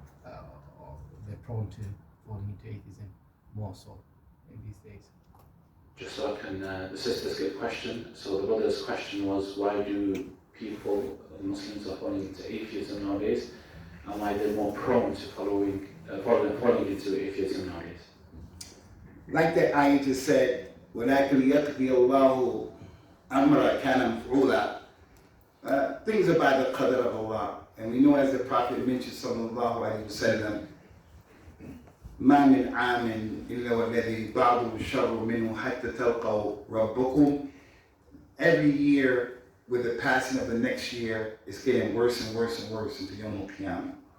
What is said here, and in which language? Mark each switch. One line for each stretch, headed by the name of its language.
English: Or they're prone to falling into atheism more so in these days? Just so I can, the sisters get a question. So the brother's question was, why do people, Muslims, are falling into atheism nowadays, and why they're more prone to falling into atheism nowadays? Like that ayah just said,
Arabic: وَلَكِنْ يَقْضِيَ اللَّهُ أَمْرًا كَانَ مَفْعُولًا.
English: Things are by the qadr of Allah. And we know, as the Prophet mentioned, sallallahu alayhi wa sallam,
Arabic: مَا مِنْ عَامٍ إِلَّا وَالَّذِي بَعْضُهُ شَرٌّ مِنْهُ حَتَّى تَلْقَوْا رَبَّكُمْ.
English: Every year, with the passing of the next year, it's getting worse and worse and worse into Yawm al-Qiyamah.